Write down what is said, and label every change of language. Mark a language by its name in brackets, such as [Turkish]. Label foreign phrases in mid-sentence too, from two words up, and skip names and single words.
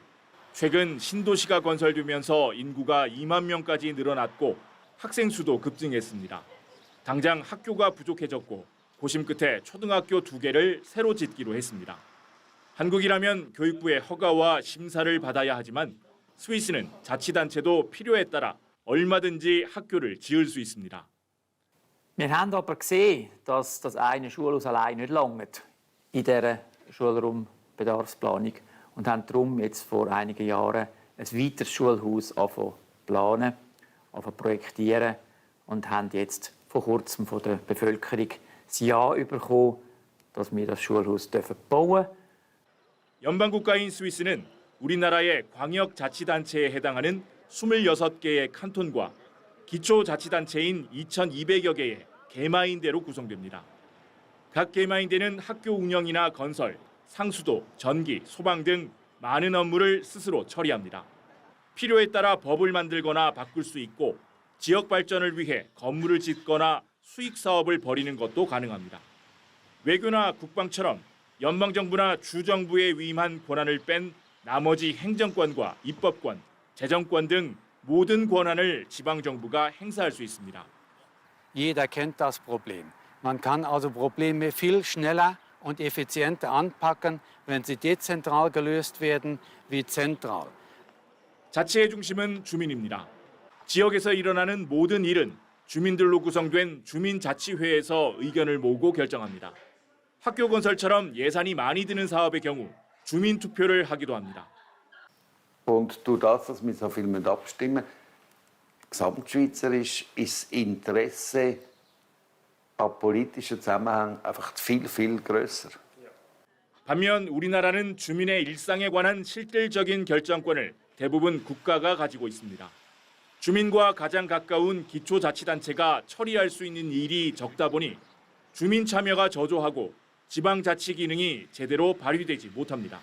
[Korean] 최근 신도시가 건설되면서 인구가 2만 명까지 늘어났고 학생 수도 급증했습니다. 당장 학교가 부족해졌고 고심 끝에 초등학교 2개를 새로 짓기로 했습니다. 한국이라면 교육부의 허가와 심사를 받아야 하지만 스위스는 자치단체도 필요에 따라 얼마든지 학교를 지을 수 있습니다. [German] Wir haben aber gesehen, dass das eine Schulhaus allein nicht langt in dieser Schulraumbedarfsplanung und haben darum jetzt vor einigen Jahren ein weiteres Schulhaus angefangen planen, angefangen projektieren und haben jetzt vor kurzem von der Bevölkerung das Ja bekommen, dass wir das Schulhaus bauen dürfen. [Korean] 연방국가인 스위스는 우리나라의 광역자치단체에 해당하는 26개의 칸톤과 기초자치단체인 2,200여 개의 개마인대로 구성됩니다. 각 개마인대는 학교 운영이나 건설, 상수도, 전기, 소방 등 많은 업무를 스스로 처리합니다. 필요에 따라 법을 만들거나 바꿀 수 있고 지역 발전을 위해 건물을 짓거나 수익 사업을 벌이는 것도 가능합니다. 외교나 국방처럼 연방정부나 주정부에 위임한 권한을 뺀 나머지 행정권과 입법권, 재정권 등 모든 권한을 지방정부가 행사할 수 있습니다. [German] Jeder kennt das Problem. Man kann also Probleme viel schneller und effizienter anpacken, wenn sie dezentral gelöst werden wie zentral. [Korean] 자치의 중심은 주민입니다. 지역에서 일어나는 모든 일은 주민들로 구성된 주민자치회에서 의견을 모으고 결정합니다. 학교 건설처럼 예산이 많이 드는 사업의 경우 주민 투표를 하기도 합니다. [German] Und durch das, dass wir so viel abstimmen müssen, gesamtschweizerisch ist das Interesse an politischen Zusammenhängen einfach viel grösser. [Korean] 반면 우리나라는 주민의 일상에 관한 실질적인 결정권을 대부분 국가가 가지고 있습니다. 주민과 가장 가까운 기초자치단체가 처리할 수 있는 일이 적다 보니 주민 참여가 저조하고 지방자치 기능이 제대로 발휘되지 못합니다.